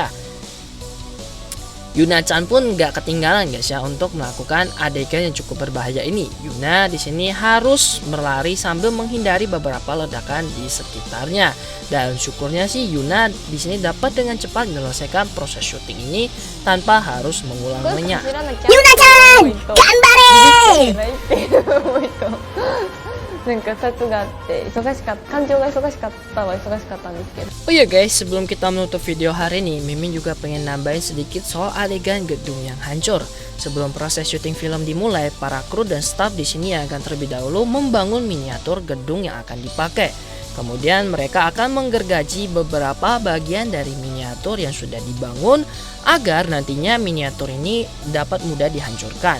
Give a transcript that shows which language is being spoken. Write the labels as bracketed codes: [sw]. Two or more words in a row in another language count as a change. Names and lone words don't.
[id] Yuna-chan pun nggak ketinggalan guys ya untuk melakukan adegan yang cukup berbahaya ini. Yuna di sini harus berlari sambil menghindari beberapa ledakan di sekitarnya. Dan syukurnya sih Yuna di sini dapat dengan cepat menyelesaikan proses syuting ini tanpa harus mengulanginya. [ja] Yuna-chan, gambare! なんか2つがあって忙しかった感情が忙しかったは忙しかったんですけど [id] Oh ya guys, sebelum kita menutup video hari ini, Mimin juga pengen nambahin sedikit soal adegan gedung yang hancur. Sebelum proses syuting film dimulai, para kru dan staf di sini akan terlebih dahulu membangun miniatur gedung yang akan dipakai. Kemudian mereka akan menggergaji beberapa bagian dari miniatur yang sudah dibangun agar nantinya miniatur ini dapat mudah dihancurkan.